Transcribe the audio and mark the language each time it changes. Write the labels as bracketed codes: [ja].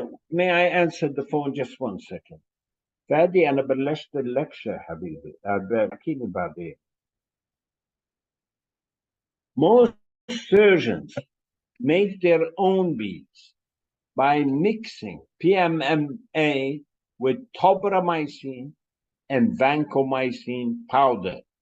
[en] May I answer the phone just 1 second? [ar] فادي أنا بلشت اللكشة حبيبي احكيني بعدين. [en] Most surgeons make their own beads by mixing PMMA with tobramycin and vancomycin powder.